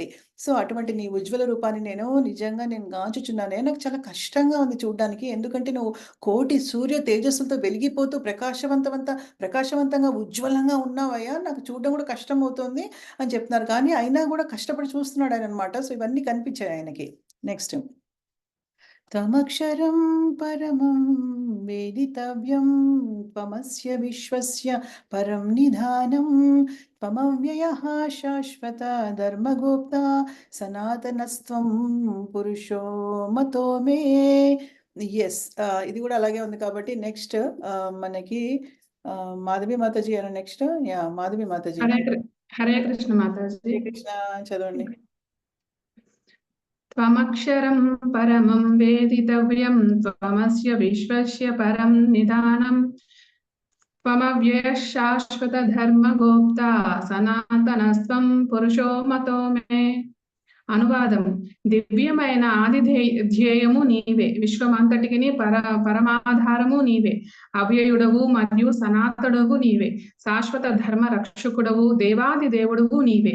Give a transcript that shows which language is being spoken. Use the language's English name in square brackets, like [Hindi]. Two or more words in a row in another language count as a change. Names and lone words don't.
[Telugu] సో అటువంటి నీ ఉజ్వల రూపాన్ని నిజంగా నేను గాంచుచున్నానే. నాకు చాలా కష్టంగా ఉంది చూడడానికి. ఎందుకంటే నువ్వు కోటి సూర్య తేజస్సులతో వెలిగిపోతూ ప్రకాశవంతంగా ఉజ్వలంగా ఉన్నావయ్యా, నాకు చూడడం కూడా కష్టం అవుతుంది అని చెప్తున్నారు. కానీ అయినా కూడా కష్టపడి చూస్తున్నాడు ఆయన అనమాట. సో ఇవన్నీ కనిపించాయి ఆయనకి. నెక్స్ట్, [Sanskrit] త్వమక్షరం పరమం వేదితవ్యం త్వమస్య విశ్వస్య పరం నిధానం త్వమవ్యయః శాశ్వత ధర్మగుప్త సనాతనస్త్వం పురుషో మతో మే. [Telugu] ఎస్, ఇది కూడా అలాగే ఉంది. కాబట్టి నెక్స్ట్ మనకి మాధవి మాతాజీ అని నెక్స్ట్. మాధవి మాతాజీ. హరే కృష్ణ మాతాజీ. హరే కృష్ణ, చదవండి. [Sanskrit] త్వమక్షరం పరమం వేదితవ్యం త్వమస్య విశ్వస్య పరం నిధానం త్వమవ్యయః శాశ్వత ధర్మగోప్త సనాతనస్త్వం పురుషో మతో మే. [Telugu] అనువాదం. దివ్యమైన ఆది ధ్యేయము నీవే, విశ్వమంతటికి పరమాధారము నీవే, అవ్యయుడవు మరియు సనాతనుడవు నీవే, శాశ్వత ధర్మ రక్షకుడవు, దేవాది దేవుడువు నీవే.